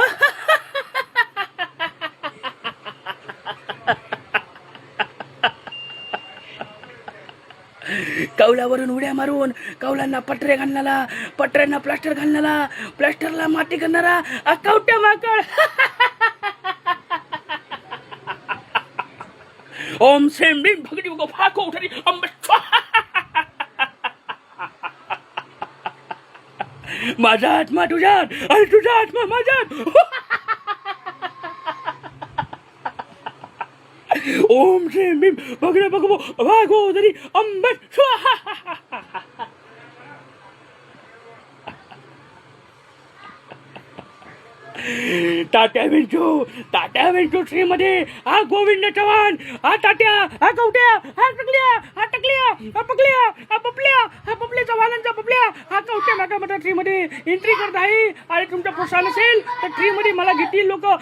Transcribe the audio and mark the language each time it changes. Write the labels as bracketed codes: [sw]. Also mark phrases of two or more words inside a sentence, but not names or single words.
[mr] कौलावरून उड्या मारून कौलांना पटरे घालणारा, पटऱ्यांना प्लास्टर घालणारा, प्लास्टरला माती करणारा कवट्या माकड. [sa] ओम श्रीं भीम भगनी भगो भागोदरी अंब स्वाहा. [mr] माझा आत्मा तुझ्यात आणि तुझा आत्मा माझ्यात. [sa] ओम श्रीं भीम भगनी भगो भागोदरी अंब स्वाहा. [mr] ताट्या विंचू 3 मध्ये हा गोविंद चव्हाण, हा ताट्या, हा कवट्या, हा टकल्या, हा टकल्या, हा पकल्या, हा पपल्या, हा पपल्या चव्हाणांचा पपल्या, हा कवट्या माकामध्ये 3 मध्ये एंट्री करत आहे. आणि तुमचा प्रोत्साहन असेल तर 3 मध्ये मला घेतील लोक.